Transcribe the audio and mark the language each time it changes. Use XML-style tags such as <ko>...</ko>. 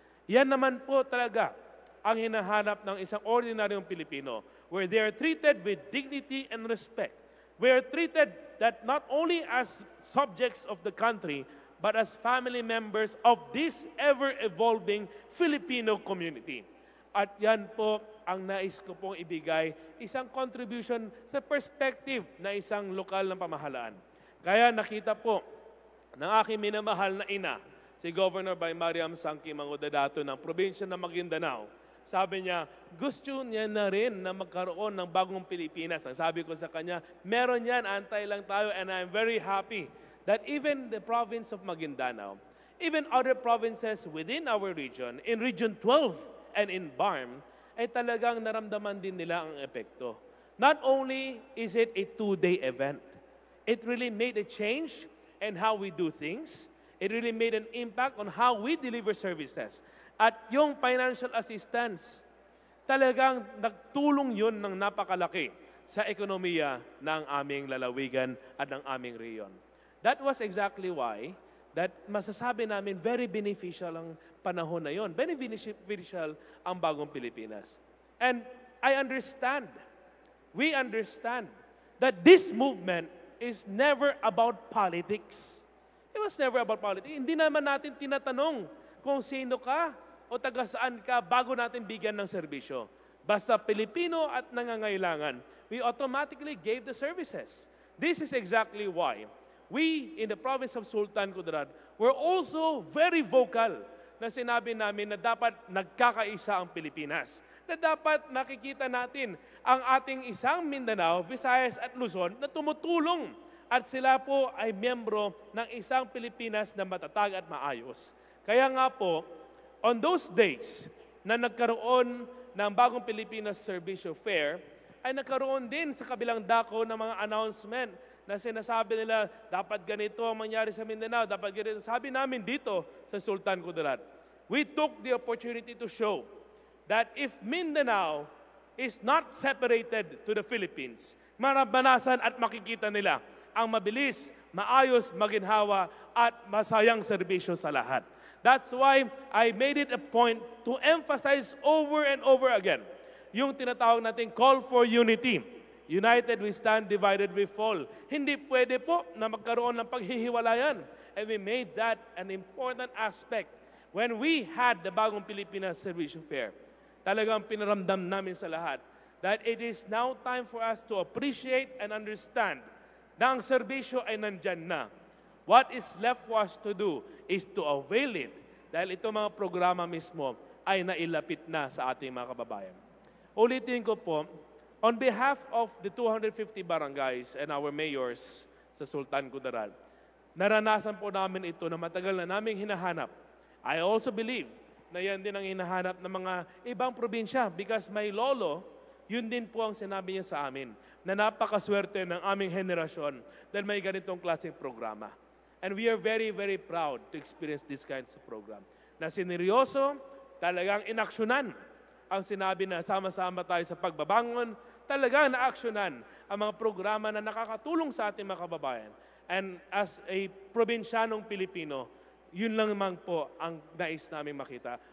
<tl>Yan naman po talaga ang hinahanap ng isang ordinaryong Pilipino</tl> <en>where they are treated with dignity and respect. We are treated that not only as subjects of the country, but as family members of this ever-evolving Filipino community.</en> <tl>At yan po ang nais ko pong ibigay, isang contribution sa perspective na isang lokal na pamahalaan. Kaya nakita po ng aking minamahal na ina, si Governor Mariam Sangki Mangudadato ng probinsya ng Maguindanao. Sabi niya, gusto niya na rin na magkaroon ng bagong Pilipinas. Ang sabi ko sa kanya, meron yan, antay lang tayo,</tl> <en>and I'm very happy that even the province of Maguindanao, even other provinces within our region, in Region 12 and in BARM,</en> <tl>ay talagang naramdaman din nila ang epekto.</tl> <en>Not only is it a 2-day event, it really made a change in how we do things. It really made an impact on how we deliver services.</en> <tl>At yung financial assistance, talagang nagtulong yun ng napakalaki sa ekonomiya ng aming lalawigan at ng aming reyon.</tl> <en>That was exactly why that</en> <tl>masasabi namin</tl> <en>very beneficial</en> <tl>ang panahon na yon.</tl> <en>Very beneficial</en> <tl>ang bagong Pilipinas.</tl> <en>And I understand, we understand that this movement is never about politics. It was never about politics.</en> <tl>Hindi naman natin tinatanong kung sino ka o taga saan ka bago natin bigyan ng serbisyo. Basta Pilipino at nangangailangan,</tl> <en>we automatically gave the services. This is exactly why we in the province of Sultan Kudarat were also very vocal</en> <tl>na sinabi namin na dapat nagkakaisa ang Pilipinas. Na dapat nakikita natin ang ating isang Mindanao, Visayas at Luzon na tumutulong at sila po ay miyembro ng isang Pilipinas na matatag at maayos. Kaya nga po,</tl> <en>on those days</en> <tl>na nagkaroon ng bagong Pilipinas Servicio Fair, ay nagkaroon din sa kabilang dako ng mga announcement na sinasabi nila, dapat ganito ang mangyari sa Mindanao, dapat ganito. Sabi namin dito sa Sultan Kudarat,</tl> <en>we took the opportunity to show that if Mindanao is not separated to the Philippines,</en> <tl>marabanasan at makikita nila ang mabilis, maayos, maginhawa at masayang serbisyo sa lahat.</tl> <en>That's why I made it a point to emphasize over and over again</en> <tl>yung tinatawag nating</tl> <en>call for unity. United we stand, divided we fall.</en> <tl>Hindi pwede po na magkaroon ng paghihiwalayan.</tl> <en>And we made that an important aspect when we had the Bagong Pilipinas Servicio Fair.</en> <tl>Talagang pinaramdam namin sa lahat</tl> <en>that it is now time for us to appreciate and understand</en> <tl>na ang serbisyo ay nandyan na.</tl> <en>What is left for us to do is to avail it</en> <tl>dahil itong mga programa mismo ay nailapit na sa ating mga kababayan. Ulitin ko po,</tl> <en>on behalf of the 250 barangays and our mayors</en> <tl>sa Sultan Kudarat, naranasan po namin ito na matagal na naming hinahanap.</tl> <en>I also believe</en> <tl>na yan din ang hinahanap ng mga ibang probinsya because may lolo, yun din po ang sinabi niya sa amin na napakaswerte ng aming henerasyon dahil may ganitong klaseng programa.</tl> <en>And we are very, very proud to experience this kinds of program.</en> <tl>Na sineryoso, talagang inaksyonan ang sinabi na sama-sama tayo sa pagbabangon, talagang naaksyonan ang mga programa na nakakatulong sa ating mga kababayan.</tl> <en>And as a</en> <tl>probinsyanong Pilipino, yun lang naman po ang nais namin makita.</tl>